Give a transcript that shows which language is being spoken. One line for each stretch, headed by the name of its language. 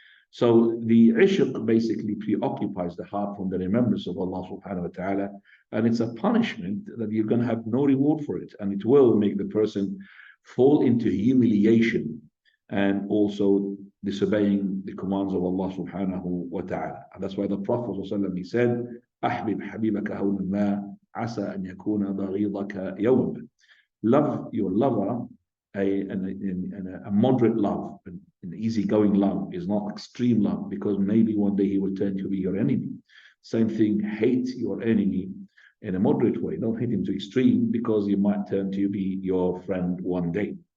English: So the ishq basically preoccupies the heart from the remembrance of Allah subhanahu wa ta'ala. And it's a punishment that you're going to have no reward for it. And it will make the person fall into humiliation and also disobeying the commands of Allah subhanahu wa ta'ala. And that's why the Prophet he said,
Arabic: أحبب حبيبك هونا ما عسى أن يكون بغيضك يوما.
English: Love your lover, a moderate love, an easygoing love, is not extreme love, because maybe one day he will turn to be your enemy. Same thing, hate your enemy in a moderate way. Don't hate him to extreme, because he might turn to be your friend one day.